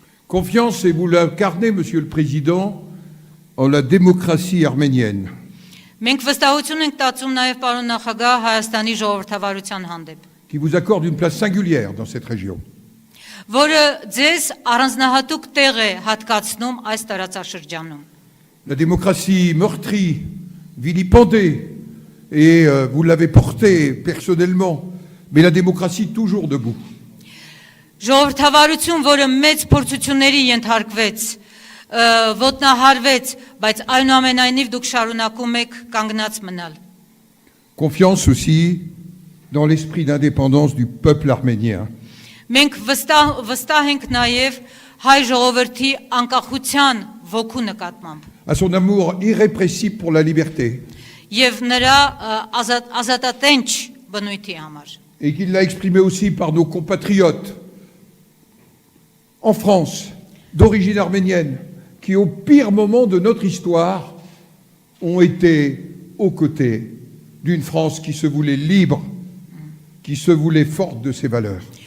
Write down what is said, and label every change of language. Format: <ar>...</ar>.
<fr>Confiance, et vous l'incarnez, Monsieur le Président, en la démocratie arménienne.</fr> <hy>Մենք վստահություն ենք տածում նաև պարոն նախագահ Հայաստանի ժողովրդավարության հանդեպ,</hy> <fr>qui vous accorde une place singulière dans cette région.</fr> <hy>որը ձեզ առանձնահատուկ տեղ է հատկացնում այս տարածաշրջանում։</hy> <fr>La démocratie meurtrie, vilipendée, et vous l'avez portée personnellement, mais la démocratie toujours debout.</fr> <hy>Ժողովրդավարություն, որը մեծ փորձությունների ենթարկվեց, ոտնահարվեց, բայց այնուամենայնիվ դուք շարունակում եք կանգնած մնալ։</hy> <fr>Confiance aussi dans l'esprit d'indépendance du peuple arménien.</fr> <hy>Մենք վստահ ենք նաև հայ ժողովրդի անկախության ոգու նկատմամբ</hy> <fr>À son amour irrépressible pour la liberté,</fr> <hy>եւ նրա ազատատենչ բնույթի համար։</hy> <fr>et qu'il l'a exprimé aussi par nos compatriotes en France, d'origine arménienne, qui au pire moment de notre histoire ont été aux côtés d'une France qui se voulait libre, qui se voulait forte de ses valeurs.</fr>